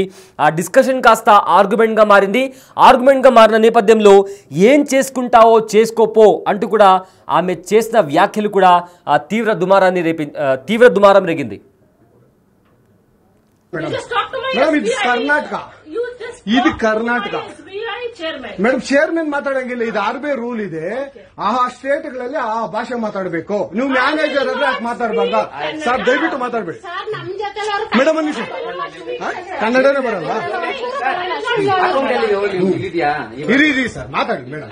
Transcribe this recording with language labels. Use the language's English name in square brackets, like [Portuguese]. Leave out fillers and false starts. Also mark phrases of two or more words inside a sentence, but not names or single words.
[Telugu] ఆ డిస్కషన్ కాస్త ఆర్గ్యుమెంట్గా మారింది. ఆర్గ్యుమెంట్గా మారిన నేపథ్యంలో ఏం చేసుకుంటావో చేసుకోపో అంటూ కూడా ఆమె చేసిన వ్యాఖ్యలు కూడా తీవ్ర దుమారం రేగింది. [Kannada] ఇది ಕರ್ನಾಟಕ [English] madam chairman [Kannada] ಮಾತಾಡಂಗಿಲ್ಲ. ಇದು ಆರ್ಬಿಐ ರೂಲ್ ಇದೆ. ಆ ಸ್ಟೇಟ್ಗಳಲ್ಲಿ ಆ ಭಾಷೆ ಮಾತಾಡಬೇಕು. ನೀವು ಮ್ಯಾನೇಜರ್ ಆದ್ರೆ ಯಾಕೆ ಮಾತಾಡಬಾರ್ದ ಸರ್? ದಯವಿಟ್ಟು ಮಾತಾಡಬೇಡಿ ಮೇಡಮ್. ಅನ್ನಿ ಸರ್ ಕನ್ನಡನೇ ಬರಲ್ಲ. ಇರಿ ಸರ್ ಮಾತಾಡಿ ಮೇಡಮ್.